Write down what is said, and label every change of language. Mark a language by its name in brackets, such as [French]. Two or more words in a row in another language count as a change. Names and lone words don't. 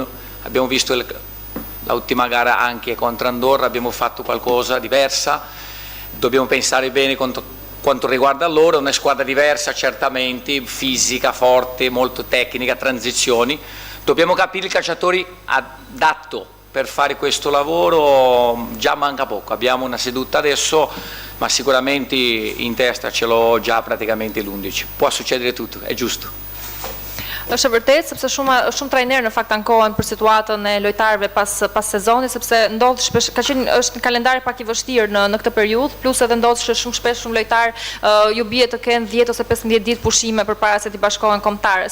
[Italian] Abbiamo visto l'ultima gara anche contro Andorra, abbiamo fatto qualcosa diversa, dobbiamo pensare bene quanto riguarda loro, è una squadra diversa certamente, fisica, forte, molto tecnica, transizioni. Dobbiamo capire il calciatore adatto per fare questo lavoro, già manca poco, abbiamo una seduta adesso, ma sicuramente in testa ce l'ho già praticamente l'11. Può succedere tutto, è giusto. [Albanian] Është e vërtetë, sepse shumë trajnerë në fakt ankohen për situatën e lojtarëve pas sezonit, sepse ndodh shpesh, është kalendari pak i vështirë në këtë periudhë, plus edhe ndodh shumë shpesh shumë lojtarë ju bie të kenë 10 ose 15 ditë pushime përpara se të bashkohen kombëtarës.